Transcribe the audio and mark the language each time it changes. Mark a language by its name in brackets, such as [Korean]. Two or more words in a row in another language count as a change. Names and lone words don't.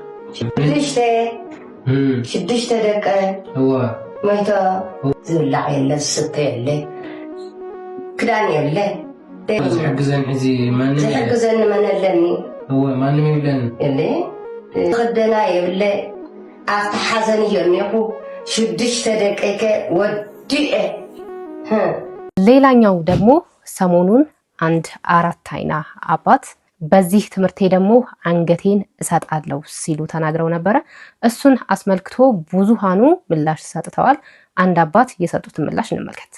[Tigrinya] 6 ደቂ መይቶ ዝብላዕ የለ ዝስተ የለ ክዳን የለ ዝሕግዘን ሕዚ ዝሕግዘኒ መን ኣለኒ? ማንም የብለን የለ ክደና የብለ ኣብቲ ሓዘን እዩ እኒኹ 6 ደቂቀ ወዲኤ። [Amharic] ሌላኛው ደግሞ ሰሞኑን አንድ 4 አይና አባት በዚህ ትምህርቴ ደግሞ አንገቴን እሰጣለሁ ሲሉ ተናግረው ነበረ። እሱን አስመልክቶ ብዙሃኑ ምላሽ ሰጥተዋል። አንድ አባት የሰጡትን ምላሽ እንመልከት።